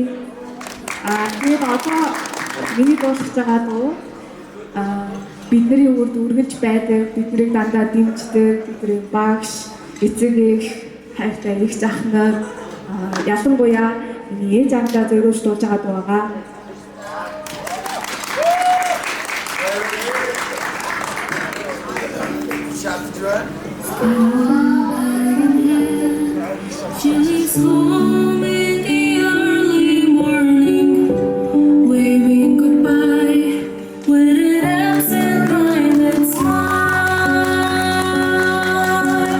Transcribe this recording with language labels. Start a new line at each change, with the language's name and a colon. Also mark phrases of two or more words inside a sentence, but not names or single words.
Mongolian: Тэгээд одоо миний дуусах байгаа дуу бидний үрд үргэлж байдаг, биднийг дандаа дэмждэг, бидний багш, эцэг эх, хайртай их захнаар ялангуяа миний ээж аавдаа зориулж дуулж байгаа дуу байгаа.
English: She's home in the early morning, waving goodbye with an absent-minded smile.